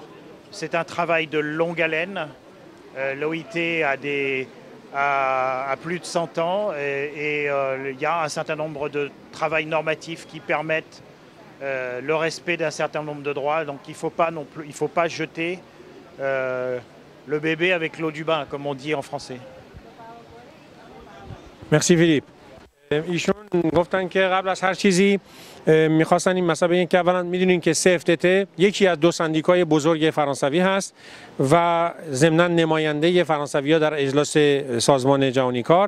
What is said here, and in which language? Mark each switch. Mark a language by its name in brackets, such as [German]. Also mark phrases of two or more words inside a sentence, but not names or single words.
[French] C'est un travail de longue haleine. L'OIT a plus de 100 ans et il y a un certain nombre de travails normatifs qui permettent le respect d'un certain nombre de droits. Donc il ne faut pas jeter le bébé avec l'eau du bain, comme on dit en français. [Persian] مرسی فیلیپ. ایشون گفتن که قبل از هر چیزی میخواستن این مسئله بگن که اولا میدونین که CFTT یکی از دو سندیکای بزرگ فرانسوی هست و ضمناً نماینده فرانسوی‌ها در اجلاس سازمان جهانی کار.